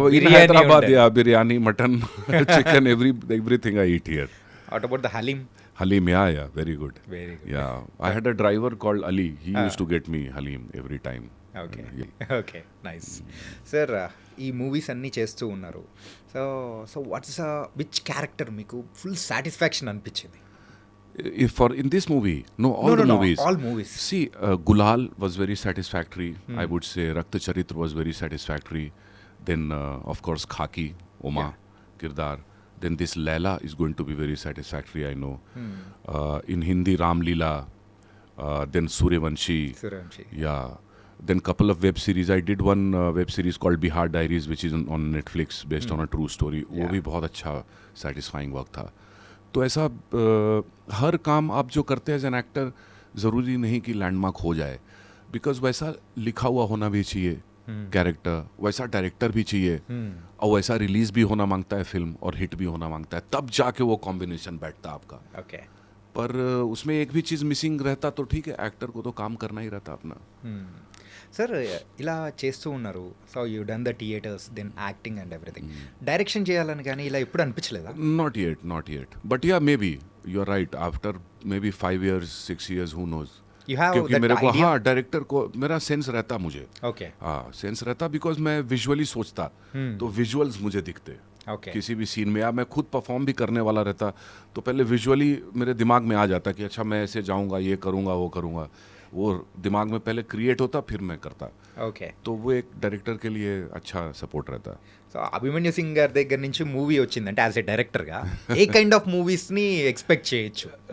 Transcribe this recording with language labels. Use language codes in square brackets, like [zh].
[en] In Hyderabad, yeah, biryani, mutton, chicken, everything I eat here. What about the haleem? Halim, yeah, very good. Very good. Yeah, I had a driver called Ali. He used to get me Halim every time. [te] Okay. Okay, nice. Sir ఈ movies అన్నీ చేస్తూ ఉన్నారు. [en] So so what's which character మీకు full satisfaction అనిపించింది? In this movie, all the movies. All movies. See, Gulal was very satisfactory. I would say Rakta Charitra was very satisfactory. Then, of course, Khaki, Oma, Kirdar. Then this Laila is going to be very satisfactory, I know. In Hindi, Ram Leela. Then Suryavanshi. Suryavanshi. Yeah. Then couple of web series. I did one web series called Bihar Diaries, which is on Netflix, based on a true story. [hi] वो भी बहुत अच्छा [en] satisfying work [hi] था. तो ऐसा हर काम आप जो करते हैं [en] as an actor, [hi] ज़रूरी नहीं कि लैंडमार्क हो जाए, बिकॉज वैसा लिखा हुआ होना भी चाहिए कैरेक्टर, वैसा डायरेक्टर भी चाहिए, और वैसा रिलीज भी होना मांगता है फिल्म, और हिट भी होना मांगता है, तब जाके वो कॉम्बिनेशन बैठता है आपका. [te] ఓకే. [hi] पर उसमें एक भी चीज़ मिसिंग रहता तो ठीक है, एक्टर को तो काम करना ही रहता अपना. [te] సార్ ఇలా చేస్తూ ఉన్నారు. [en] So you done the theatres, then acting and everything. [te] Direction చేయాలని కానీ ఇలా ఎప్పుడు అనిపించలేదా? [en] Not yet. But yeah, maybe you're right. After maybe 5 years, 6 years, who knows. You have [hi] क्योंकि [en] that [hi] मेरे को [en] idea? [hi] हाँ, डायरेक्टर को मेरा सेंस रहता मुझे. [te] ఓకే. [hi] हाँ, सेंस रहता बिकॉज मैं विजुअली सोचता, तो विजुअल्स मुझे दिखते. [te] ఓకే. [hi] किसी भी सीन में, या मैं खुद परफॉर्म भी करने वाला रहता, तो पहले विजुअली मेरे दिमाग में आ जाता कि अच्छा मैं ऐसे जाऊंगा, ये करूंगा, वो करूंगा. वो दिमाग में पहले क्रिएट होता, फिर मैं करता. [te] ఓకే. [hi] तो वो एक डायरेक्टर के लिए अच्छा सपोर्ट रहता. [te] సో అభిమన్యు సింగ్ గారి దగ్గర నుంచి మూవీ వచ్చిందంటే [en] as a డైరెక్టర్గా ఏ kind of [te] మూవీస్ని ఎక్స్పెక్ట్ చేయొచ్చు?